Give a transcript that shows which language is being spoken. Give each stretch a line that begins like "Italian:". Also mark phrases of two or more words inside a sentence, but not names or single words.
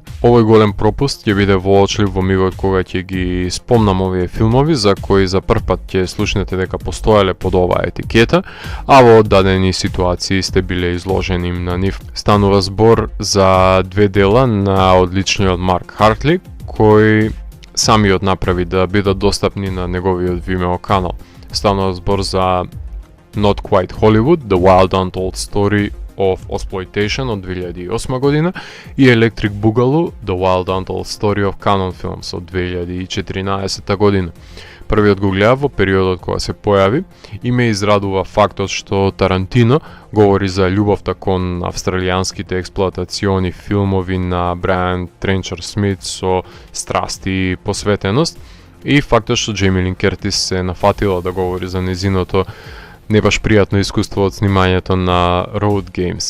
Macedonian: Овој голем пропуст ќе биде воочлив во мигот кога ќе ги спомнам овие филмови за кои за прв пат ќе слушнете дека постоеле под оваа етикета, а во дадени ситуации сте биле изложени на нив. Станува збор за две дела на одличниот Марк Хартли, кој самиот направи да бидат достапни на неговиот Vimeo канал. Станува збор за Not Quite Hollywood, The Wild Untold Story of Exploitation од 2008 година и Electric Boogaloo The Wild Untold Story of Canon Films од 2014 година. Првиот го гледав во периодот кога се појави и ме израдува фактот што Тарантино говори за љубовта кон австралијанските експлоатациони филмови на Брайан Тренчер Смит со страст и посветеност и фактот што Джейми Лин Кертис се нафатила да говори за незиното не баш пријатно искуство од снимањето на Road Games.